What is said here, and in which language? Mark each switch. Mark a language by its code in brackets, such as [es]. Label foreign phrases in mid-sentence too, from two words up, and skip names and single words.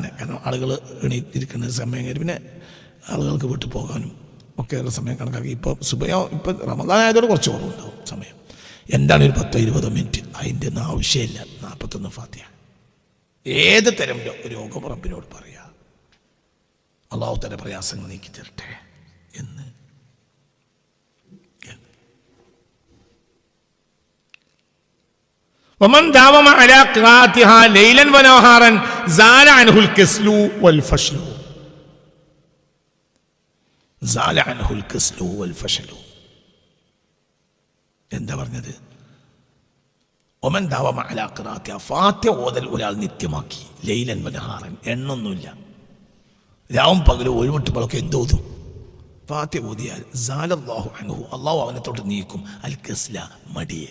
[ml] കാരണം ആളുകൾ എണീറ്റിരിക്കുന്ന സമയം കഴിഞ്ഞ് പിന്നെ ആളുകൾക്ക് വീട്ടിൽ പോകാനും ഒക്കെയുള്ള സമയം കണക്കാക്കി. ഇപ്പോൾ സുബയോ ഇപ്പം റമദാൻ ആയതോടെ കുറച്ച് കുറവുണ്ടാവും സമയം. എന്താണ് ഒരു 10-20 മിനിറ്റ്, അതിൻ്റെ ഒന്നും ആവശ്യമില്ല. 41 ഫാത്തിഹ. ഏത് തരം രോഗം റബ്ബിനോട് പറയുക, അള്ളാഹു തന്റെ പ്രയാസങ്ങൾ നീക്കി തരട്ടെ എന്ന്. [ar] ومن داوم على قراءتها ليلا ونهارا زال عنه الكسل والفشل. زال عنه الكسل والفشل. [ml] എന്താ പറഞ്ഞത്? [ar] ومن داوم على قراءتها, [ml] ഫാത്തിഹ ഓതൽ ഒരാൾ നിത്യമാക്കി, [ar] ليلا ونهارا, [ml] എണ്ണൊന്നുമില്ല, രാവും പകലും ഒഴിവിട്ടുമ്പോഴൊക്കെ എന്തോതും ഫാത്തിഹ ഓതിയാൽ [ar] زال الله عنه, [ml] അള്ളാഹു അവനെ തൊട്ട് നീക്കും [ar] الكسل, [ml] മടിയെ.